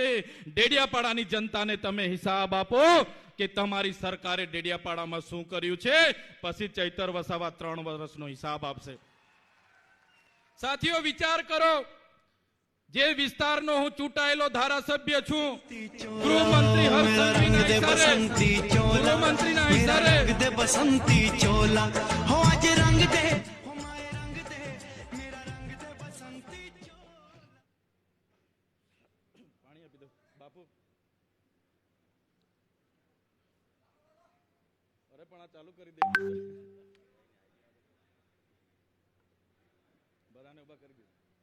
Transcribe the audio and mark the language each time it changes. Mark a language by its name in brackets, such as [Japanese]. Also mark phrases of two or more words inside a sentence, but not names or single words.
[Gujarati] ડેડિયાપાડાની જનતાને તમે હિસાબ આપો કે તમારી સરકારે ડેડિયાપાડામાં શું કર્યું છે, પછી ચૈતર વસાવા 3 વર્ષનો હિસાબ આપશે. સાથીઓ વિચાર કરો, જે વિસ્તારનો હું ચૂંટાયેલો ધારાસભ્ય છું, ગૃહમંત્રી હર્ષસંઘવીના ઇશારે [Hindi] बसंती चोला हो आज रंग दे हो माए रंग दे मेरा रंग दे बसंती [Gujarati] પાણી આપી દો બાપુ. અરે પણ આ ચાલુ કરી દે, બધાને ઉભા કરી દે.